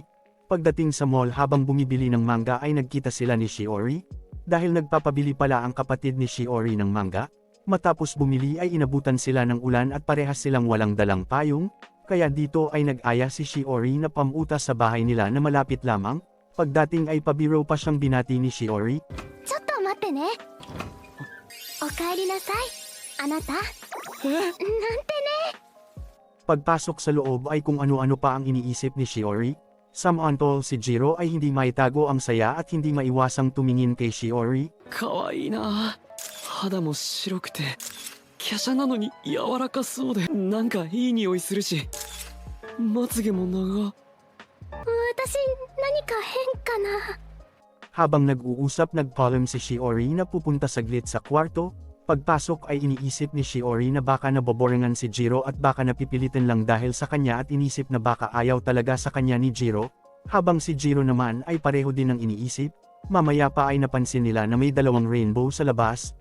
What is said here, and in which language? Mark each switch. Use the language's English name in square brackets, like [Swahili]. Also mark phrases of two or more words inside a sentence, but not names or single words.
[Filipino] Pagdating sa mall habang bumibili ng manga ay nagkita sila ni Shiori. Dahil nagpapabili pala ang kapatid ni Shiori ng manga. Matapos bumili ay inabutan sila ng ulan at parehas silang walang dalang payong, kaya dito ay nag-aya si Shiori na pamuta sa bahay nila na malapit lamang. Pagdating ay pabiro pa siyang binati ni Shiori. [Japanese] ちょっと待ってね。おかえりなさい。あなた。なんてね。 [Filipino] Pagpasok sa loob ay kung ano-ano pa ang iniisip ni Shiori. Samantol si Jiro ay hindi maitago ang saya at hindi maiwasang tumingin kay Shiori. [Japanese] かわいいな。肌も白くて華奢なのに柔らかそうでなんかいい匂いするしまつげも長。私、何か変かな。 [Filipino] Habang nag-uusap nagpaalam si Shiori na pupunta saglit sa kwarto. Pagpasok ay iniisip ni Shiori na baka naboboringan si Jiro at baka napipilitin lang dahil sa kanya at inisip na baka ayaw talaga sa kanya ni Jiro. Habang si Jiro naman ay pareho din ang iniisip. Mamaya pa ay napansin nila na may dalawang rainbow sa labas.